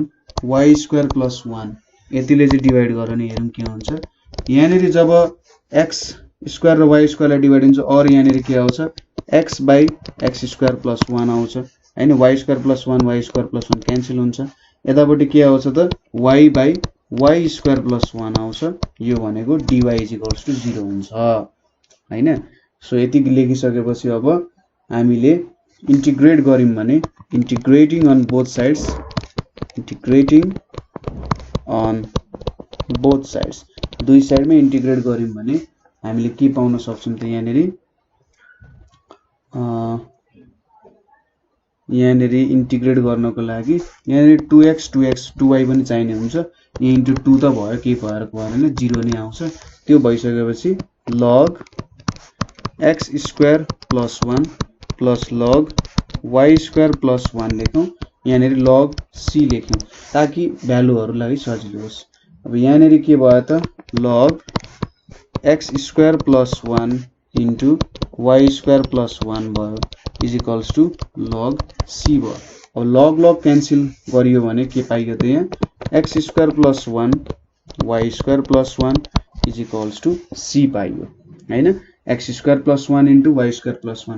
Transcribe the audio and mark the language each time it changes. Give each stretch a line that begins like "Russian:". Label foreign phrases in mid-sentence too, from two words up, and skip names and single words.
English: y square plus 1
Nepali: यतिले चाहिँ डिवाइड गर्ने हेरौँ के हुन्छ यहाँनेरि जब x स्क्वायर र y स्क्वायर लाई डिवाइड हुन्छ और यहाँनेरि के आउँछ
English: x by x square plus 1
Nepali: आउँछ हैन
English: y square plus 1 y square plus 1 cancel
Nepali: हुन्छ यतापटि के आउँछ त
English: y by y square plus 1
Nepali: आउँछ यो भनेको
English: dy is equals to 0
Nepali: हुन्छ हैन सो यति लेखिसकेपछि अब हामीले इन्टिग्रेट गरिम भने
English: integrating on both
Nepali: sides दुई साइडमा इन्टिग्रेट गरिम भने हामीले के पाउन सक्छौं त यहाँनेरि इन्टिग्रेट गर्नको लागि यहाँनेरि 2x 2y पनि चाहिने हुन्छ यहाँ इन्टु 2 त भयो के भएर भएन 0 नै आउँछ त्यो भइसकेपछि
English: log x square plus 1 plus log y square plus 1
Nepali: लेखौं यहाँनेरि log c लेख्यौं ताकि भ्यालुहरुलाई सजिलो होस् अब यहाँनेरि के भयो त
English: log x square plus 1 into y square plus 1
Nepali: भयो
English: is equals to log c
Nepali: भयो अब
English: log cancel
Nepali: गरियो भने के पाइयो त यहाँ
English: x square plus 1 y square plus 1 is equals to c
Nepali: पाइयो हैन
English: x square plus 1 into y square plus 1